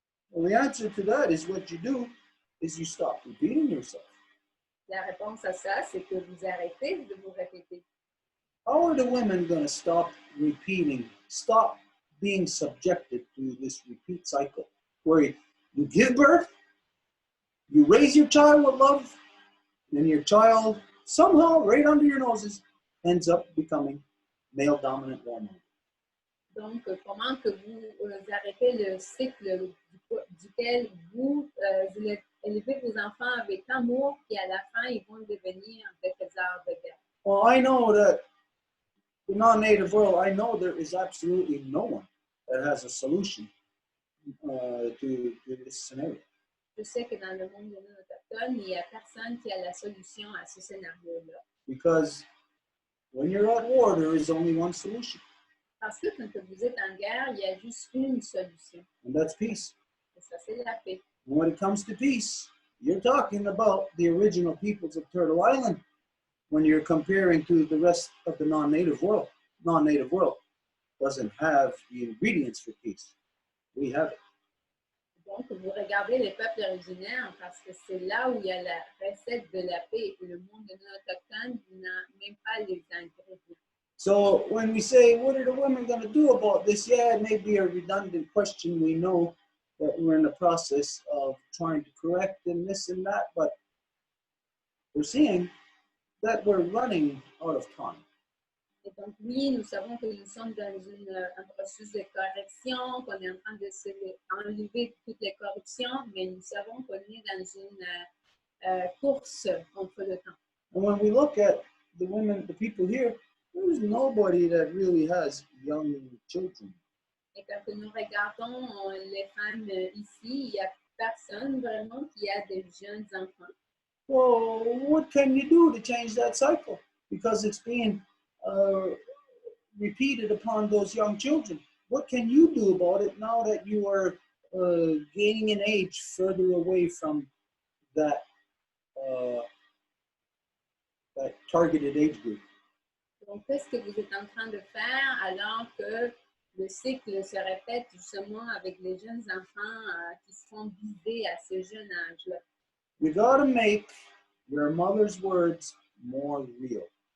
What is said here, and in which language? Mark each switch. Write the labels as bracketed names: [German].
[English] Well, the answer to that is what you do is you stop repeating yourself. [French] La réponse à ça, c'est que vous arrêtez de vous répéter. [English] How are the women going to stop repeating, stop being subjected to this repeat cycle where you give birth, you raise your child with love, and your child somehow, right under your noses, ends up becoming male dominant woman? [French] Donc, comment que vous arrêtez le cycle duquel vous élevez vos enfants avec amour, puis à la fin, ils vont devenir des trésors de guerre. [English] Well, I know that the non-native world, I know there is absolutely no one that has a solution to this scenario. [French] Je sais que dans le monde non autochtone, il n'y a personne qui a la solution à ce scénario-là. [English] Because when you're at war, there is only one solution, [French] Parce que quand vous êtes en guerre, il y a juste une solution. [English] and that's peace. [French] Et ça, c'est la paix. [English] And when it comes to peace, you're talking about the original peoples of Turtle Island when you're comparing to the rest of the non-native world. Non-native world doesn't have the ingredients for peace. We have it. [French] Donc, vous regardez les peuples originaires parce que c'est là où il y a la recette de la paix. Et le monde non autochtone n'a même pas les ingrédients. [English] So when we say, what are the women going to do about this? Yeah, it may be a redundant question. We know that we're in the process of trying to correct and this and that, but we're seeing that we're running out of time. [French] Et donc, oui, nous savons que nous sommes dans un processus de correction, qu'on est en train de enlever toutes les corruptions, mais nous savons qu'on est dans une course contre le temps. [English] And when we look at the women, the people here, there's nobody that really has young children. [French] Et quand nous regardons les femmes ici, il n'y a personne vraiment qui a des jeunes enfants. [English] Well, what can you do to change that cycle? Because it's being repeated upon those young children. What can you do about it now that you are gaining in age further away from that that targeted age group? [French] Donc, qu'est-ce que vous êtes en train de faire alors que le cycle se répète justement avec les jeunes enfants qui seront visés à ce jeune âge-là? [English] You got to make your mother's words more real.